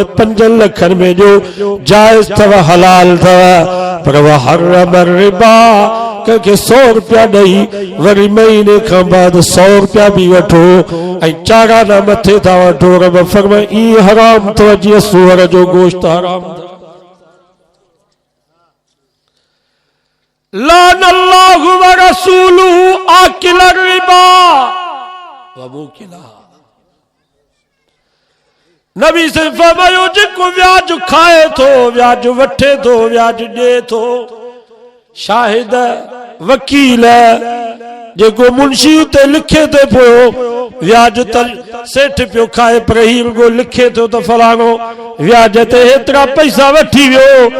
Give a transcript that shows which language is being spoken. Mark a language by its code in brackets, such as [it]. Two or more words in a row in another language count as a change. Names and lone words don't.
[sd] 5 लखनि में ॾियो जाइज़ अथव हलाल अथव पर हर्रम रिबा कंहिंखे 100 रुपया ॾेई वरी महीने खां बाद 100 रुपया बि वठो ऐं चाराना मथे था वठो रब फरमाए ई हराम अथव जीअं सूअर जो गोश्त हराम अथव [ar] لعن الله ورسوله آكل الربا وموكله. [sd] नबी से फरमायो जेको व्याज खाए थो, व्याज वठे थो, व्याज ॾे थो, शाहिद वकील जेको मुंशी ते लिखे ते पियो व्याज त सेठ पियो खाए पर ही रुगो लिखे थो त फलाणो व्याज ते हेतिरा पैसा वठी वियो।